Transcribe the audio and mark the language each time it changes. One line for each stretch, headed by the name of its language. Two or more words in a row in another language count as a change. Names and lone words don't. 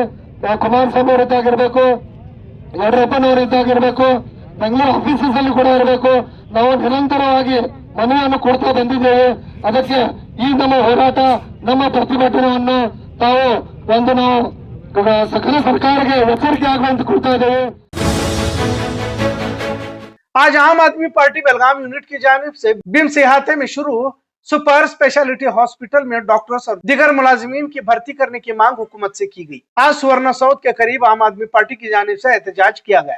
Kannada: ಕುಮಾರಸ್ವಾಮಿ ಅವರಿದ್ದಾಗಿರ್ಬೇಕು, ಯಡಿಯೂರಪ್ಪನವರಿದ್ದಾಗಿರ್ಬೇಕು, ಬೆಂಗಳೂರು ಆಫೀಸಸ್ ಅಲ್ಲಿ ಕೂಡ ಇರಬೇಕು. ನಾವು ನಿರಂತರವಾಗಿ ಮನವಿಯನ್ನು ಕೊಡ್ತಾ ಬಂದಿದ್ದೇವೆ. ಅದಕ್ಕೆ ಈ ನಮ್ಮ ಹೋರಾಟ, ನಮ್ಮ ಪ್ರತಿಭಟನೆಯನ್ನು ತಾವು ನಾವು ಸಕಲ ಸರ್ಕಾರಕ್ಕೆ ಎಚ್ಚರಿಕೆ ಆಗುವಂತೆ ಕೊಡ್ತಾ ಇದ್ದೇವೆ.
Urdu: آج عام آدمی پارٹی بیلگام یونٹ کی جانب سے بمس احاطے میں شروع سپر اسپیشلٹی ہاسپٹل میں ڈاکٹرز اور دیگر ملازمین کی بھرتی کرنے کی مانگ حکومت سے کی گئی. آج سوورن سودھ کے قریب عام آدمی پارٹی کی جانب سے احتجاج کیا گیا.